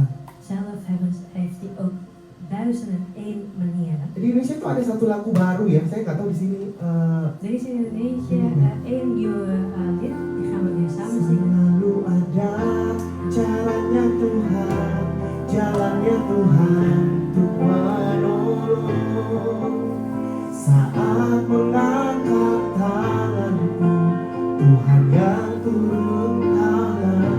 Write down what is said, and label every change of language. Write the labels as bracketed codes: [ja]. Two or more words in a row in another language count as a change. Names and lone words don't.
[nl] Zelf heeft Hij ook 1001 manieren. [id] Di Indonesia itu ada satu lagu baru ya, saya nggak tahu di sini. [nl] Er is in Indonesië één nieuwe lied, die gaan we weer samen zingen. [id] Selalu ada jalannya Tuhan, jalannya Tuhan untuk menolong. Saat mengangkat tanganku, Tuhan yang turun tangan.